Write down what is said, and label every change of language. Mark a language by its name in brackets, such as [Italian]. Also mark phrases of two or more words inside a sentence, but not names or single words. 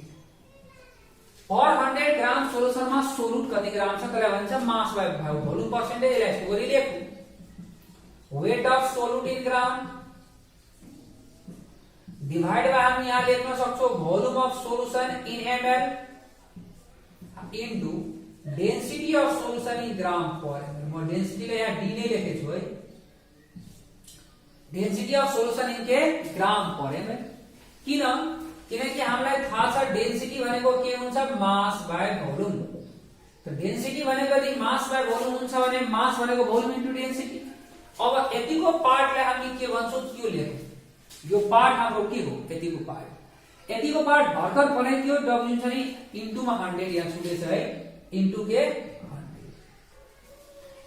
[Nepali] पर 100 [English] gram solution [Nepali] में सोलुट कति ग्राम छ त्यसलाई भन्छ [English] mass by volume percentage. [Nepali] यसलाई यस्तो गरी लेखौं [English] weight of solute in gram divide by [Nepali] हम यहाँ लेख्न सक्छौं [English] volume of solution in ml into density of solution in gram per ml. [Nepali] म डेन्सिटीलाई यहाँ d नै लेखेको छु है, [English] density of solution in ke gram per ml. [Nepali] किन किनकि हामीलाई थाहा छ डेन्सिटी भनेको के हुन्छ [English] mass by volume. [Nepali] त डेन्सिटी भनेको यदि [English] mass by volume [Nepali] हुन्छ भने मास भनेको [English] volume into density. [Nepali] अब यतिको पार्टलाई हामी के भन्छौं त्यो लेखौं, यो पार्ट हाम्रो के हो यतिको पार्ट, यतिको पार्ट भर्खर बनाइदियो W छ नि इन्टुमा 100 यहाँ छुटेछ है, इन्टु के 100।